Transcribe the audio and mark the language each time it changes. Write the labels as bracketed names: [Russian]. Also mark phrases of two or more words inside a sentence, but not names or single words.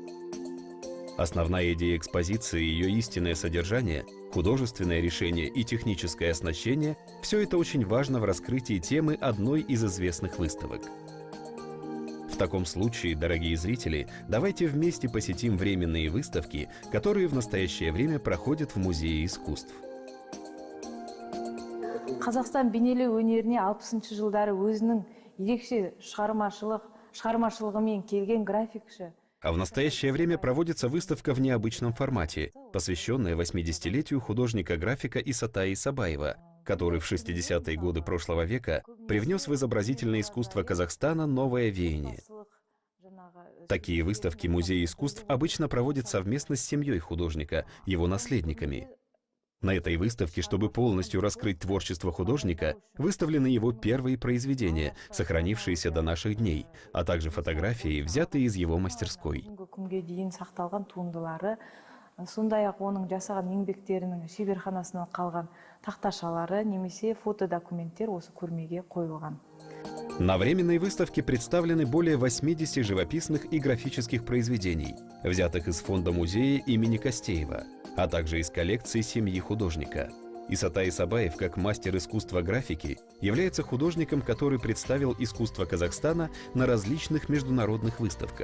[Russian] Основная идея экспозиции, ее истинное содержание, художественное решение и техническое оснащение – все это очень важно в раскрытии темы одной из известных выставок. В таком случае, дорогие зрители, давайте вместе посетим временные выставки, которые в настоящее время проходят в Музее искусств. [Kazakh] Қазақстан бейнелеу өнеріне 60 жылдары өзінің ерекше шығармашылығымен келген графикші. [Russian] А в настоящее время проводится выставка в необычном формате, посвященная 80-летию художника-графика Исатая Исабаева, который в 60-е годы прошлого века привнес в изобразительное искусство Казахстана новое веяние. Такие выставки Музей искусств обычно проводят совместно с семьей художника, его наследниками. На этой выставке, чтобы полностью раскрыть творчество художника, выставлены его первые произведения, сохранившиеся до наших дней, а также фотографии, взятые из его мастерской. [Kazakh] Сондай-ақ оның жасаған еңбектерінің шеберханасынан қалған тақташалары немесе фотодокументтер осы көрмеге қойылған. [Russian] На временной выставке представлены более 80 живописных и графических произведений, взятых из фонда музея имени Костеева, а также из коллекции семьи художника. Исатай Исабаев, как мастер искусства графики, является художником, который представил искусство Казахстана на различных международных выставках.